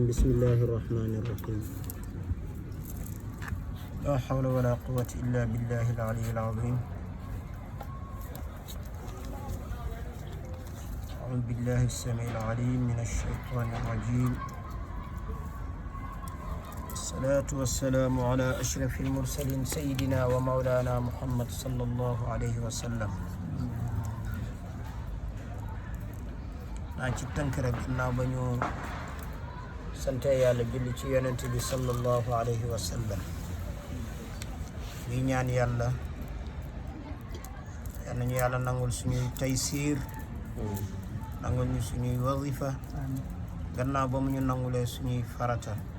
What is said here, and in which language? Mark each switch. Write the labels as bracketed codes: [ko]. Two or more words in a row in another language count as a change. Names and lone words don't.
[ar] بسم الله الرحمن الرحيم لا حول ولا قوة إلا بالله العلي العظيم أعوذ بالله السميع العليم من الشيطان الرجيم الصلاة والسلام على أشرف المرسلين سيدنا ومولانا محمد صلى الله عليه وسلم [wo] naa ci tënk rek ginnaaw ba ñu sante yàlla julli ci yonent bi [ar] صلى الله عليه وسلم [wo] ñuy ñaan yàlla yal nañu yàlla nangul suñuy taysiir nangul ñu suñuy wazifa gannaaw ba mu ñu nangulee suñuy farata